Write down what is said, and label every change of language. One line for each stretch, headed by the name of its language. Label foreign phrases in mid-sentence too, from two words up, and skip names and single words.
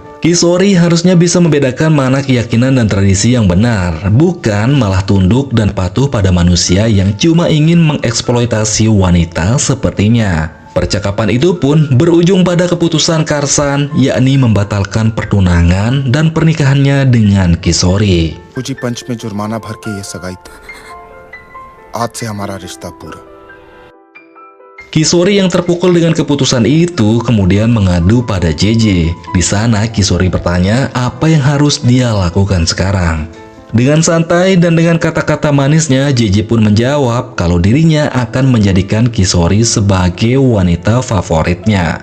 Indonesian: Kisori harusnya bisa membedakan mana keyakinan dan tradisi yang benar, bukan malah tunduk dan patuh pada manusia yang cuma ingin mengeksploitasi wanita sepertinya. Percakapan itu pun berujung pada keputusan Karsan, yakni membatalkan pertunangan dan pernikahannya dengan Kisori.
Hindi: पूजी पंच में जुर्माना भर के ये सगाई आज से हमारा रिश्ता पूरा।
Indonesian: Kisori yang terpukul dengan keputusan itu kemudian mengadu pada JJ. Di sana Kisori bertanya apa yang harus dia lakukan sekarang. Dengan santai dan dengan kata-kata manisnya, JJ pun menjawab kalau dirinya akan menjadikan Kisori sebagai wanita favoritnya.